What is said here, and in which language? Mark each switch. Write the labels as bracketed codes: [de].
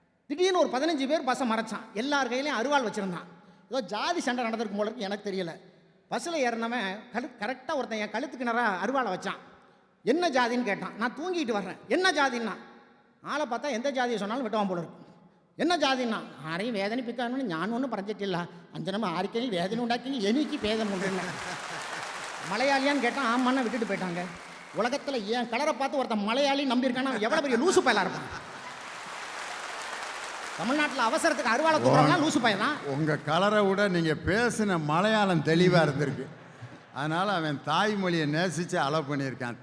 [ta] திடீர்னு ஒரு 15 பேர் பஸ்ஸை மறைச்சான். எல்லார் கையிலையும் அருவாள் வச்சுருந்தான். ஏதோ ஜாதி சண்டை நடந்திருக்கும் போல எனக்கு தெரியல. பஸ்ஸில் ஏறினவன் கரெக்டாக ஒருத்தன் என் கழுத்துக்கு நேராக அருவாளை வச்சான். என்ன ஜாதின்னு கேட்டான். நான் தூங்கிட்டு வர்றேன். என்ன ஜாதின்னா, ஆளை பார்த்தா எந்த ஜாதியை சொன்னாலும் வெட்டுவான் போல இருக்கும். என்ன ஜாதின்னா, [ml] ആരെയും വേദനിപ്പിക്കാനും ഞാനൊന്നും പറഞ്ഞിട്ടില്ല, അഞ്ചനം ആർക്കെങ്കിലും വേദന ഉണ്ടാക്കിയെങ്കിൽ എനിക്ക് ഭേദമുണ്ടെന്ന്. [ta] மலையாளியான்னு கேட்டான். ஆமான்னு விட்டுட்டு போயிட்டாங்க. உலகத்தில் என் கலரை பார்த்து ஒருத்தன் மலையாளி நம்பியிருக்கானா எவ்வளோ பெரிய லூசு பயலாக இருப்பான். தமிழ்நாட்டில் அவசரத்துக்கு அருவாளை தூக்குறவங்களாம் லூசு பையன் தான். உங்கள் கலரை விட நீங்கள் பேசின மலையாளம் தெளிவாக இருந்திருக்கு. அதனால் அவன் தாய்மொழியை நேசித்து அலோ பண்ணியிருக்கான்.